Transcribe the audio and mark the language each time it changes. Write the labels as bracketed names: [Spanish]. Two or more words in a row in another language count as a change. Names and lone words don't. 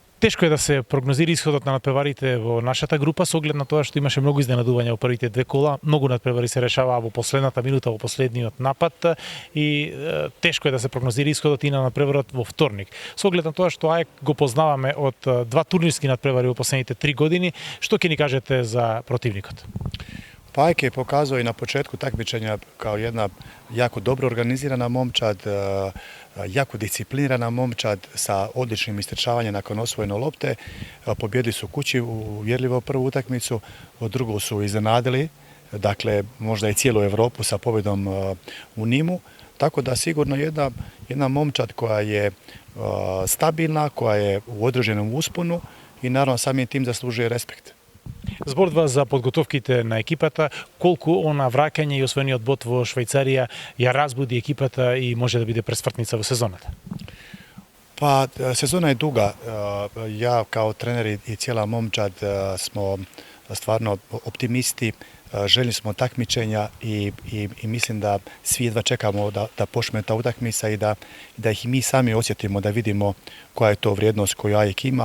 [Macedonian] Тешко е да се прогнозира исходот на надпреварите во нашата група со оглед на тоа што имаше многу изненадувања во првите две кола. Многу надпревари се решаваа во последната минута, во последниот напад и тешко е да се прогнозира исходот и на надпреварот во вторник. Со оглед на тоа што АЕК го познаваме од два турнирски надпревари во последните 3 години, што ќе ни кажете за противникот? [Croatian] AEK je pokazao i na početku takmičenja kao jedna jako dobro organizirana momčad, jako disciplinirana momčad sa odličnim istrčavanjem nakon osvojene lopte. Pobjedili su kući uvjerljivo prvu utakmicu, drugu su iznenadili, dakle možda i cijelu Europu sa pobjedom u Nimu. Tako da sigurno jedna momčad koja je stabilna, koja je u određenom usponu i naravno samim tim zaslužuje respekt. [Macedonian] Зборува за подготовките на екипата, колку она враќање и освоениот бод во Швајцарија ја разбуди екипата и може да биде пресвртница во сезоната? [Croatian] Pa sezona je duga. Ja kao trener i cijela momčad smo stvarno optimisti, željni smo takmičenja i mislim da svi jedva čekamo da počne ta utakmica i da ih mi sami osjetimo, da vidimo koja je to vrijednost koju AEK ima.